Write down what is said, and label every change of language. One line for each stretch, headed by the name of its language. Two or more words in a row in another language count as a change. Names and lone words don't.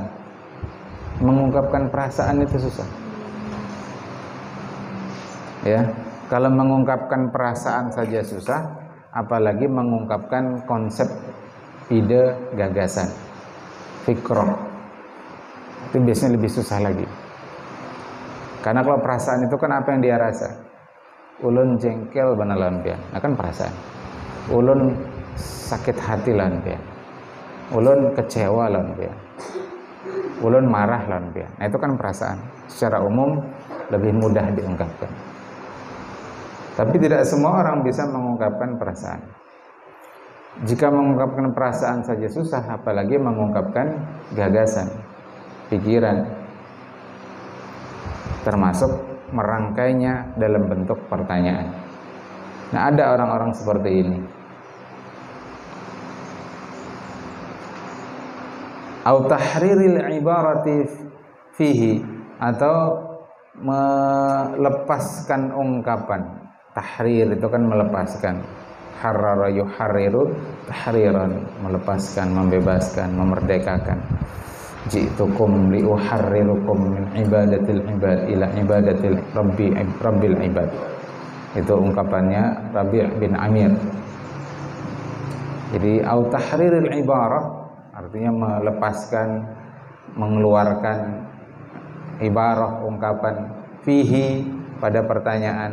Indonesian: Mengungkapkan perasaan itu susah, ya. Kalau mengungkapkan perasaan saja susah, apalagi mengungkapkan konsep, ide, gagasan, fikrah, itu biasanya lebih susah lagi. Karena kalau perasaan itu kan apa yang dia rasa.
Banjar: Ulun jengkel bener lampian, nah kan perasaan. Ulun sakit hati lampian, ulun kecewa lampian, ulun marah lampian.
Indonesian: Nah itu kan perasaan. Secara umum lebih mudah diungkapkan. Tapi tidak semua orang bisa mengungkapkan perasaan. Jika mengungkapkan perasaan saja susah, apalagi mengungkapkan gagasan, pikiran, termasuk merangkainya dalam bentuk pertanyaan. Nah, ada orang-orang seperti ini.
Arabic: أو تحرير العبارة فيه,
Indonesian: atau melepaskan ungkapan. Tahrir itu kan melepaskan.
Arabic: حرر يحرر تحريرا,
Indonesian: melepaskan, membebaskan, memerdekakan.
Arabic: جئتكم لأحرركم من عبادة العباد إلى عبادة رب العباد.
Indonesian: Itu ungkapannya Rabi' bin Amir. Jadi
Arabic: أو تحرير العبارة
Indonesian: artinya melepaskan, mengeluarkan ibarah, ungkapan, fihi, pada pertanyaan.